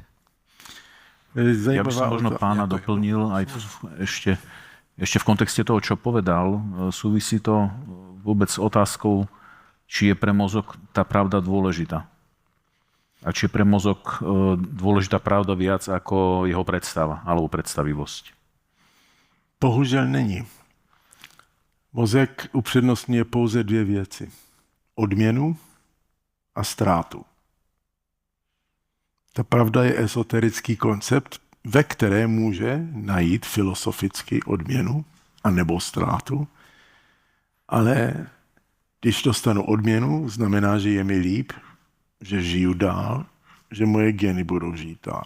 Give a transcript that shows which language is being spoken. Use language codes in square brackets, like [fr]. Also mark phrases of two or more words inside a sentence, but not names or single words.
[sk] Ja by som možno pána doplnil aj ešte v kontexte toho, čo povedal. Súvisí to vôbec s otázkou, či je pre mozog tá pravda dôležitá. A či je pre mozog dôležitá pravda viac ako jeho predstava alebo predstavivosť. [cs] Bohužel není. Mozek upřednostňuje pouze dvě věci. Odměnu a ztrátu. Ta pravda je esoterický koncept, ve které může najít filozoficky odměnu a nebo ztrátu, ale když dostanu odměnu, znamená, že je mi líp, že žiju dál, že moje geny budou žít dál.